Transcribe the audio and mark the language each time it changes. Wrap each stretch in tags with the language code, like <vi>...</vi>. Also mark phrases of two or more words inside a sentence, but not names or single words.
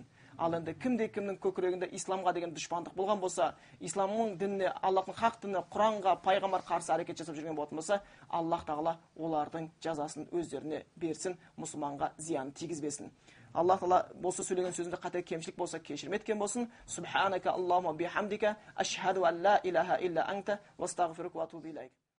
<kk>Ал енді кімнің көкірегінде исламға деген дұшпандық болған болса, исламның дініне, Аллахтың хақ дініне, Құранға, пайғамбар қарсы әрекет жасап жүрген болатын болса, Аллах тағала олардың жазасын өздеріне берсін, мұсылманға зиян тигізбесін. Аллах тағала осы сөйлеген сөзінде қате кемшілік болса кешірім еткен болсын.</kk> <ar>سبحانك اللهم بحمدك أشهد أن لا إله إلا أنت واستغفرك وأتوب إليك.</ar>